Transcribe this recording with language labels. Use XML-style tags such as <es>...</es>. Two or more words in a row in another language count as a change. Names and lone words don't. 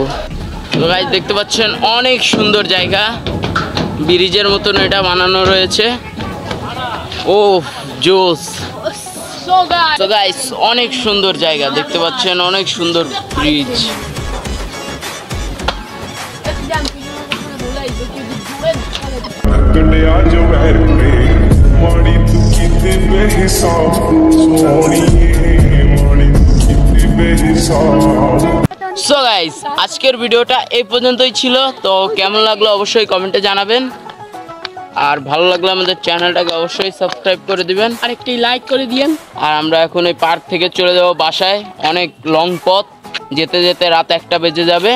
<bn>তো গাইস দেখতে পাচ্ছেন অনেক সুন্দর জায়গা, ব্রিজের মতন এটা বানানো রয়েছে। ও জোস। তো গাইস অনেক সুন্দর জায়গা দেখতে পাচ্ছেন, অনেক সুন্দর ব্রিজ।</bn> <pa>ਲਿਆ ਜੋ ਵੈਰ ਪੇ ਮਾੜੀ ਤੂ ਕਿਤੇ ਬੇਹਿਸਾਬ ਸੋਨੀ ਮਾੜੀ ਤੂ ਕਿਤੇ ਬੇਹਿਸਾਬ।</pa> <en>so guys</en> <bn>আজকের ভিডিওটা এই পর্যন্তই ছিল। তো কেমন লাগলো অবশ্যই কমেন্টে জানাবেন, আর ভালো লাগলে আমাদের চ্যানেলটাকে অবশ্যই সাবস্ক্রাইব করে দিবেন আর একটি লাইক করে দিয়েন। আর আমরা এখন এই পার্ক থেকে চলে যাব বাসায়, অনেক লং পথ, যেতে যেতে রাত 1টা বেজে যাবে।</bn>